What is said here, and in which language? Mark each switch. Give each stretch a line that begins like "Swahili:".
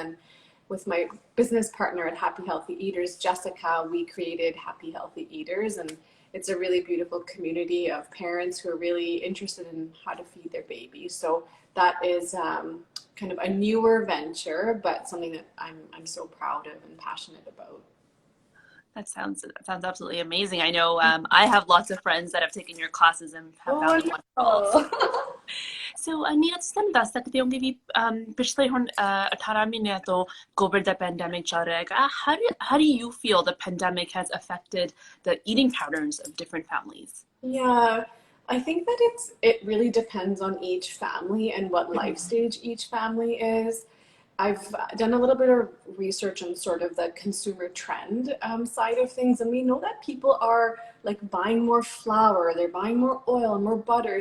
English: And then with my business partner at Happy Healthy Eaters, Jessica, we created Happy Healthy Eaters, and it's a really beautiful community of parents who are really interested in how to feed their babies. So that is kind of a newer venture, but something that I'm so proud of and passionate about. That sounds absolutely amazing. I know I have lots of friends that have taken your classes and have Oh, found it wonderful. wonderful.
Punjabi: So Nina ਤੁਸੀਂ ਸਾਨੂੰ ਦੱਸ ਸਕਦੇ ਹੋਗੇ ਵੀ ਪਿਛਲੇ ਹੁਣ 18 ਮਹੀਨਿਆਂ ਤੋਂ Covid ਦਾ pandemic ਚੱਲ ਰਿਹਾ ਹੈਗਾ
English: how do you feel the pandemic has affected the eating patterns of different families? Yeah, I think that it really depends on each family and what life stage each family is. I've done a little bit of research on sort of the consumer trend side of things, and we know that people are like buying more flour, they're buying more oil and more butter.